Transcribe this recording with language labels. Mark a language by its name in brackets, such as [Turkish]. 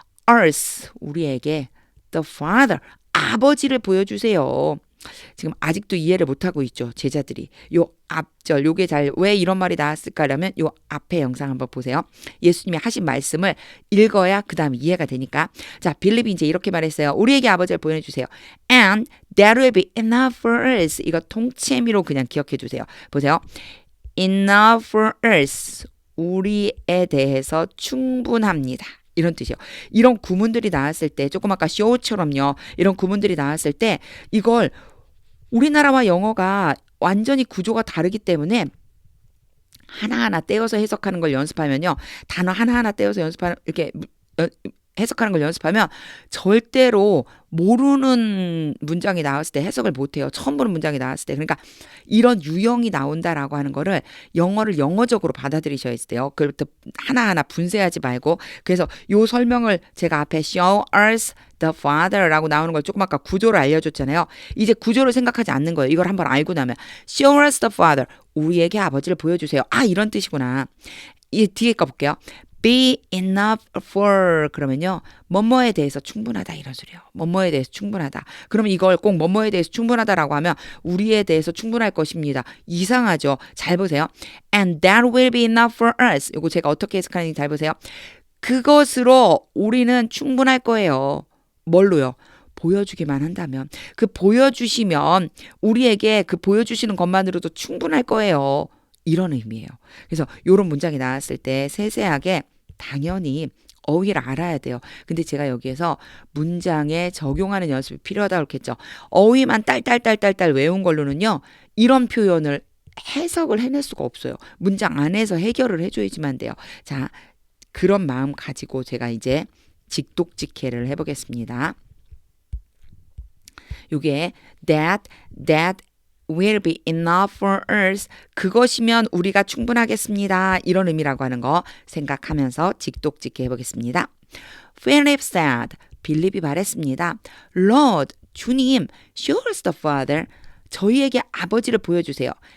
[English] Us, [Korean] 우리에게 [English] the Father, [Korean] 아버지를 보여주세요. 지금 아직도 이해를 못하고 있죠. 제자들이. 요 앞절 요게 잘 왜 이런 말이 나왔을까라면 요 앞에 영상 한번 보세요. 예수님이 하신 말씀을 읽어야 그 다음 이해가 되니까. 자, 빌립이 이제 이렇게 말했어요. 우리에게 아버지를 보여주세요. [English] And that will be enough for us. [Korean] 이거 통채미로 그냥 기억해 주세요. 보세요. [English] Enough for us. [Korean] 우리에 대해서 충분합니다. 이런 뜻이요. 이런 구문들이 나왔을 때 조금 아까 show처럼요. 이런 구문들이 나왔을 때 이걸 우리나라와 영어가 완전히 구조가 다르기 때문에 하나하나 떼어서 해석하는 걸 연습하면요. 단어 하나하나 떼어서 연습하는 이렇게 해석하는 걸 연습하면 절대로 모르는 문장이 나왔을 때 해석을 못해요. 처음 보는 문장이 나왔을 때. 그러니까 이런 유형이 나온다라고 하는 거를 영어를 영어적으로 받아들이셔야 돼요. 그것도 하나하나 분쇄하지 말고. 그래서 요 설명을 제가 앞에 [English] show us the Father [Korean] 라고 나오는 걸 조금 아까 구조를 알려줬잖아요. 이제 구조를 생각하지 않는 거예요. 이걸 한번 알고 나면 [English] show us the Father. [Korean] 우리에게 아버지를 보여주세요. 아 이런 뜻이구나. 이 뒤에 거 볼게요. [English] be enough for [Korean] 그러면요. 뭐뭐에 대해서 충분하다 이런 소리예요. 뭐뭐에 대해서 충분하다. 그러면 이걸 꼭 뭐뭐에 대해서 충분하다라고 하면 우리에 대해서 충분할 것입니다. 이상하죠. 잘 보세요. [English] And that will be enough for us. [Korean] 이거 제가 어떻게 해석하는지 잘 보세요. 그것으로 우리는 충분할 거예요. 뭘로요? 보여주기만 한다면. 그 보여주시면 우리에게 그 보여주시는 것만으로도 충분할 거예요. 이런 의미예요. 그래서 이런 문장이 나왔을 때 세세하게 당연히 어휘를 알아야 돼요. 근데 제가 여기에서 문장에 적용하는 연습이 필요하다고 했죠. 어휘만 딸딸딸딸딸 외운 걸로는요. 이런 표현을 해석을 해낼 수가 없어요. 문장 안에서 해결을 해줘야지만 돼요. 자, 그런 마음 가지고 제가 이제 직독직해를 해보겠습니다. 요게 [English] that will be enough for us. [Korean] 그것이면 우리가 충분하겠습니다. 이런 의미라고 하는 거 생각하면서 직독직해 해보겠습니다. [English] Philip said, [Korean] 빌립이 말했습니다. [English] Lord, [Korean] 주님, [English] show us the Father. [Korean] 저희에게 아버지를 보여주세요.